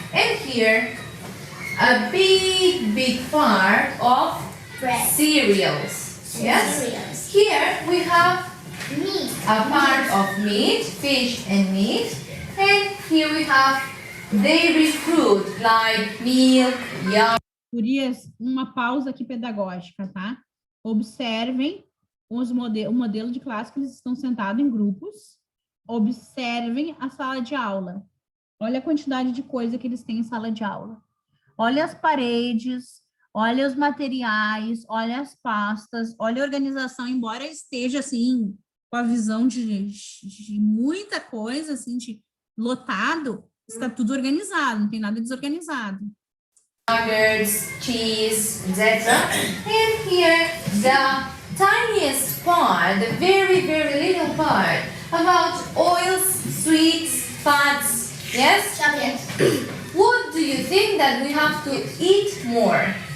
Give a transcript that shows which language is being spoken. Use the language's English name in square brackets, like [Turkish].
[English] And here, a big part of bread. Cereals. Yes? Cereals. Here we have Meat. a part of meat, fish and meat. And here we have dairy fruit like milk, yogurt. [Portuguese] Gurias, uma pausa aqui pedagógica, tá? Observem o modelo de classe que eles estão sentados em grupos. Observem a sala de aula. Olha a quantidade de coisa que eles têm em sala de aula. Olha as paredes, olha os materiais, olha as pastas, olha a organização, embora esteja assim, com a visão de muita coisa, assim, de lotado, está tudo organizado, não tem nada desorganizado. [English] Yogurts, cheese, etc. And here, the tiniest part, the very, very little part, about oils, sweets, fats, yes? Chocolate. What do you think that we have to eat more?